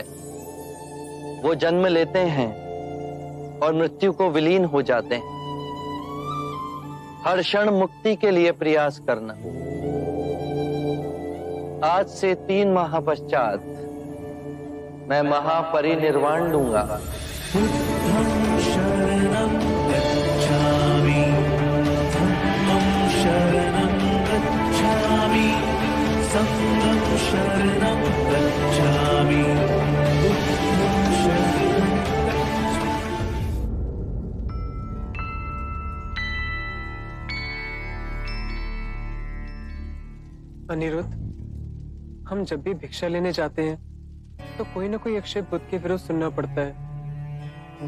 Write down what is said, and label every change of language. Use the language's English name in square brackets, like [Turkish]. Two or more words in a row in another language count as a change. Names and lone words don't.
[Hindi] वो जन्म लेते हैं और मृत्यु को विलीन हो जाते हैं। हर क्षण मुक्ति के लिए प्रयास करना। आज से 3 माह पश्चात मैं महापरिनिर्वाण लूंगा। [Pali] बुद्धं शरणं गच्छामि, धम्मं शरणं गच्छामि, संघं शरणं गच्छामि, बुद्धं शरणं [Hindi] अनिरुद्ध, हम जब भी भिक्षा लेने जाते हैं तो कोई ना कोई अक्षय बुद्ध के विरुद्ध सुनना पड़ता है।